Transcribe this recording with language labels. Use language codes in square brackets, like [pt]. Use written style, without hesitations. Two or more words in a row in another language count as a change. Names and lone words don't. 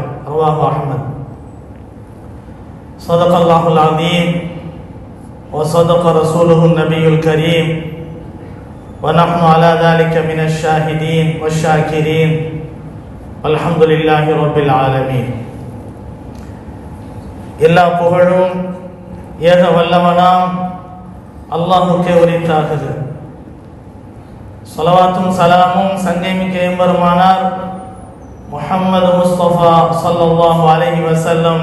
[ar] رواه أحمد. صدق الله العظيم وصدق رسوله النبي الكريم ونحن على ذلك من الشاهدين والشاكرين والحمد لله رب العالمين. [ta] எல்லா புகழும் ஏக வல்லவனாம் அல்லாஹுக்கே உரித்தாகுது. ஸலவாத்தும் சலாமும் சங்கைமிக்க எம்பெருமானார் முஹம்மது முஸ்தபா [ar] صلى الله عليه وسلم